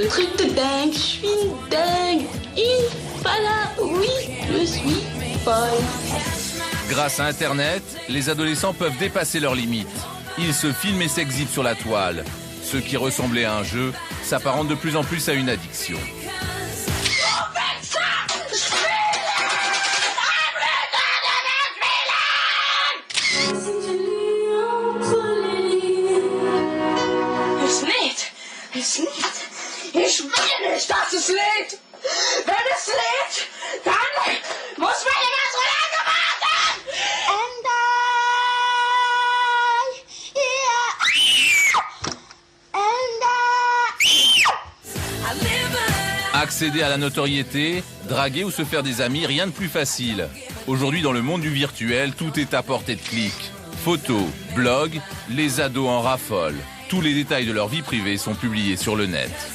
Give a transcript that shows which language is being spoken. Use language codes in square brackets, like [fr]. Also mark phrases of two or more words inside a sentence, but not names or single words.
[fr] Truc de dingue, je suis dingue. Il falla, oui, je suis folle. Grâce à Internet, les adolescents peuvent dépasser leurs limites. Ils se filment et s'exhibent sur la toile. Ce qui ressemblait à un jeu s'apparente de plus en plus à une addiction. [de] Ich will nicht, dass es lädt. Wenn es lädt, dann muss man immer so lange warten. [en] And I, yeah. [fr] Accéder à la notoriété, draguer ou se faire des amis, rien de plus facile. Aujourd'hui, dans le monde du virtuel, tout est à portée de clic. Photos, blogs, les ados en raffolent. Tous les détails de leur vie privée sont publiés sur le net.